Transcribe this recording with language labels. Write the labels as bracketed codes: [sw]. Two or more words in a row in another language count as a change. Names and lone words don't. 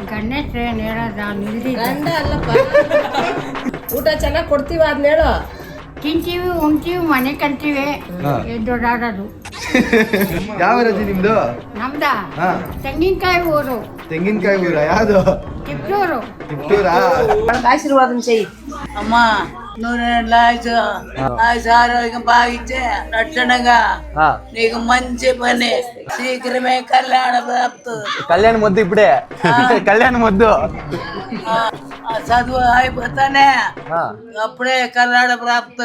[kn] ಗಂಡ ಅಲ್ಲಪ್ಪ. ಊಟ ಚೆನ್ನಾಗಿ ಕೊಡ್ತೀವಿ ಅದ್ನ ಹೇಳು. ತಿಂತೀವಿ, ಉಣ್ತೀವಿ, ಮನೆ ಕಂತೀವಿ, ದೊಡ್ಡಾಡೋದು. ಯಾವ ರಜೆ ನಿಮ್ದು? ನಮ್ದ ತೆಂಗಿನಕಾಯಿ ಊರು. ತೆಂಗಿನಕಾಯಿ ಊರ? ಯಾವ್ದು? ತಿಪ್ಟೂರು. ತಿಪ್ಟೂರಾ? [te] ఆశీర్వాదం చెయ్యి. అమ్మా నువ్వు ఆరోగ్యం బాగిచ్చే రక్షణగా నీకు మంచి పని శీఘ్రమే కళ్యాణ ప్రాప్తు. కళ్యాణ మొద్దు ఇప్పుడే. కళ్యాణ మొద్దు చదువు అయిపోతానే అప్పుడే కళ్యాణ ప్రాప్తి